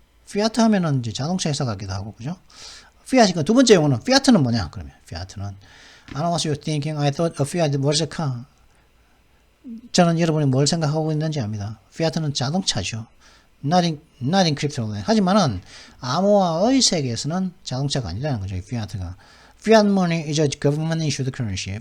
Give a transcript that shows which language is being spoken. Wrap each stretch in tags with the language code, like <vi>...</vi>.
<ko>피아트 하면은 이제 자동차 회사 같기도 하고, 그죠? 피아트 두 번째 용어는 피아트는 뭐냐? 그러면 피아트는</ko> <en>I don't know what you're thinking. I thought a Fiat was a car.</en> <ko>저는 여러분이 뭘 생각하고 있는지 압니다. 피아트는 자동차죠.</ko> <en>Not in crypto.</en> <ko>하지만은 암호화의 세계에서는 자동차가 아니라는 거죠. 피아트가.</ko> <en>Fiat money is a government issued currency.</en>